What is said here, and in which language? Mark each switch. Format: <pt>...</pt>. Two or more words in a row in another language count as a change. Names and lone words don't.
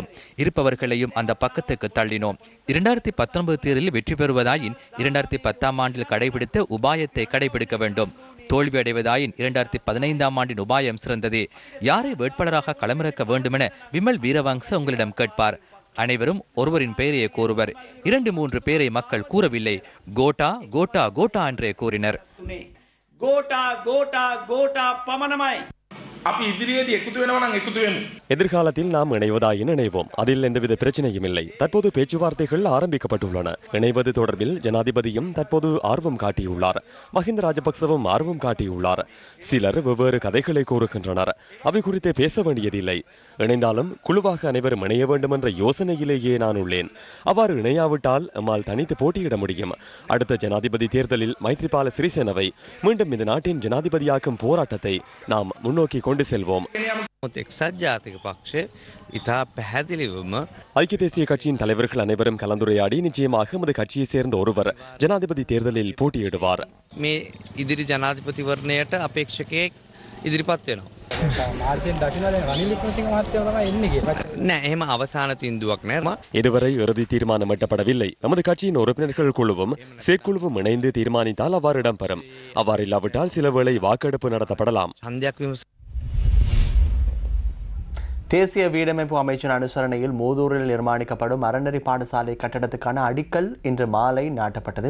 <ta>இருப்பவர்களையும் அந்த பக்கத்துக்கு தள்ளினோம். 2019 தேர்தலில் வெற்றி பெறுவதாயின் 2010ஆம் ஆண்டில் கடைபிடித்த உபாயத்தை கடைபிடிக்க வேண்டும். தோல்வி அடைவதாயின் 2015ஆம் ஆண்டின் உபாயம் சிறந்தது. யாரை வேட்பாளராக களமிறக்க வேண்டுமென விமல் வீரவங்ச உங்களிடம் கேட்பார். அனைவரும் ஒருவரின் பெயரையே கூறுவர். 2-3 பேரை மக்கள் கூறவில்லை. கோட்டா கோட்டா கோட்டா என்றே கூறினர்.</ta> <si>ගෝටා ගෝටා ගෝටා පමණමයි. අපි ඉදිරියේදී එකතු වෙනවා නම් එකතු වෙමු.</si> <ta>எதிர்காலத்தில் நாம் இணைவதாயின் இணைவோம். அதில் எந்தவித பிரச்சனையும் இல்லை. தற்போது பேச்சுவார்த்தைகள் ஆரம்பிக்கப்பட்டுள்ளன. இணைவது தொடர்பில் ஜனாதிபதியும் தற்போது ஆர்வம் காட்டியுள்ளார். மஹிந்த ராஜபக்சவும் ஆர்வம் காட்டியுள்ளார். சிலர் வெவ்வேறு கதைகளை கூறுகின்றனர். அவை குறித்து பேச வேண்டியதில்லை. இணைந்தாலும் குழுவாக அனைவரும் இணைய வேண்டும் என்ற யோசனையிலேயே நான் உள்ளேன். அவ்வாறு இணையாவிட்டால் நம்மால் தனித்து போட்டியிட முடியும். அடுத்த ஜனாதிபதி தேர்தலில் மைத்ரிபால சிறிசேனவை மீண்டும் இந்த நாட்டின் ஜனாதிபதியாக்கும் போராட்டத்தை நாம் முன்னோக்கி கொண்டு செல்வோம். ஐக்கிய தேசிய கட்சியின் தலைவர்கள் அனைவரும் கலந்துரையாடி நிச்சயமாக எமது கட்சியை சேர்ந்த ஒருவர் ஜனாதிபதி தேர்தலில் போட்டியிடுவார்.</ta> <si>මේ ඉදිරි ජනාධිපතිවරණයට අපේක්ෂකයෙක් ඉදිරිපත් වෙනවා. නෑ එහෙම අවසාන තීන්දුවක් නෑ.</si> <ta>இதுவரை இறுதி தீர்மானம் எட்டப்படவில்லை. நமது கட்சியின் உறுப்பினர்கள் குழுவும் செயற்குழுவும் இணைந்து தீர்மானித்தால் அவ்வாறு இடம்பெறும். அவ்வாறு இல்லாவிட்டால் சில வேளை வாக்கெடுப்பு நடத்தப்படலாம். தேசிய வீடமைப்பு அமைச்சின் அனுசரணையில் மூதூரில் நிர்மாணிக்கப்படும் அறநெறி பாடசாலை கட்டடத்துக்கான அடிக்கல் இன்று மாலை நாட்டப்பட்டது.</ta>